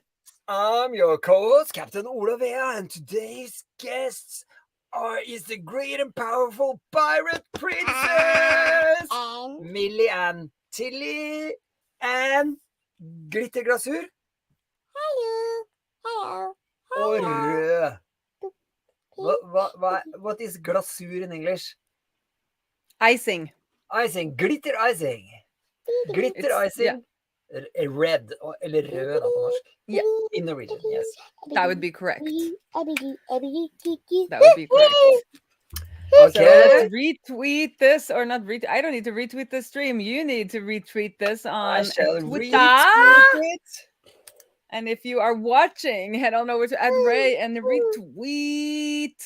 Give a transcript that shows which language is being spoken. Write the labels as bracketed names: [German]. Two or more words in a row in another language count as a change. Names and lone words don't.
[English] I'm your co-host, Captain Ola Vea, and today's guests is the great and powerful pirate princess Millie Ann Tilly and [Norwegian] Glitterglasur [English] Hello. [Norwegian] og rød. [English] What is glasur in English? icing. Icing. Glitter icing. Glitter It's- icing. Red, [Norwegian] eller rød da på norsk. [English] Yeah. In Norwegian, yes. That would be correct. That would That be correct. Okay. So let's retweet this, or not retweet. I don't need to retweet the stream. You need to retweet this I on shall Twitter. retweet it. And if you are watching, head on over to @Ray and retweet.